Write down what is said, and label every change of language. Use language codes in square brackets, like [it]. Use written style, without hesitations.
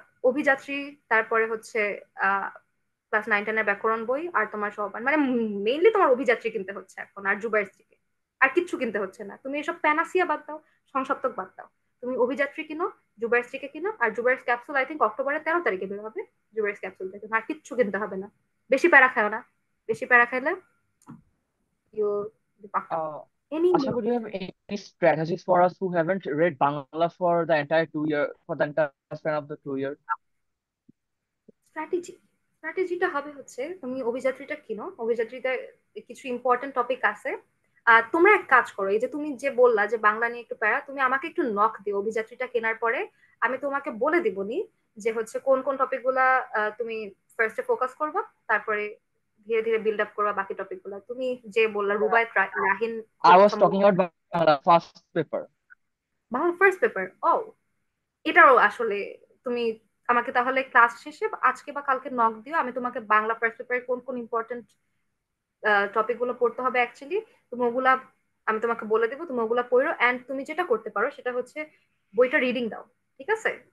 [bn] অভিযাত্রী, তারপরে হচ্ছে ক্লাস 9-10 ব্যাকরণ বই, আর তোমার সহপাঠ, মানে মেইনলি তোমার অভিযাত্রী কিনতে হচ্ছে এখন, আর জুবায়ের স্ত্রীকে, আর কিচ্ছু কিনতে হচ্ছে না। তুমি এসব প্যানাসিয়া বাদ দাও, সংসপ্তক বাদ দাও, তুমি অভিযাত্রী কিনো, জুবায়ের স্ত্রীকে কিনো, আর জুবায়ের ক্যাপসুল আই থিঙ্ক অক্টোবরের 13 তারিখে বের হবে। জুবায়ের ক্যাপসুল থেকে আর কিচ্ছু কিনতে হবে না। বেশি প্যারা খাও না, বেশি প্যারা খাইলে you any. [en] Asha, would you have any strategies for us who haven't read Bangla for the entire 2 year, for the entire span of the 2 years? [bn] স্ট্র্যাটেজিটা হবে হচ্ছে, তুমি অভিযাত্রীটা কিনো, অভিযাত্রীতে কিছু ইম্পর্টেন্ট টপিক আছে। তোমরা এক কাজ করো, এই যে তুমি যে বললা যে বাংলা নিয়ে একটু প্যারা, তুমি আমাকে একটু নক দিও অভিযাত্রীটা কেনার পরে, আমি তোমাকে বলে দিবনি যে হচ্ছে কোন কোন টপিক গুলা তুমি ফার্স্টে ফোকাস করবা, তারপরে ধীরে ধীরে বিল্ড আপ করবা বাকি টপিক গুলা। তুমি যে বললা রুবায়েত রাহিন, [en] I was talking about Bangla first paper. [bn] Bangla first paper. ও, এটাও আসলে তুমি আমাকে তাহলে ক্লাস শেষে আজকে বা কালকে নক দিও, আমি তোমাকে বাংলা ফার্স্ট পেপারে কোন কোন ইম্পর্টেন্ট টপিক গুলো পড়তে হবে অ্যাকচুয়ালি, তুমি ওগুলা আমি তোমাকে বলে দেবো, তুমি ওগুলা পড়ো। এন্ড তুমি যেটা করতে পারো সেটা হচ্ছে বইটা রিডিং দাও, ঠিক আছে?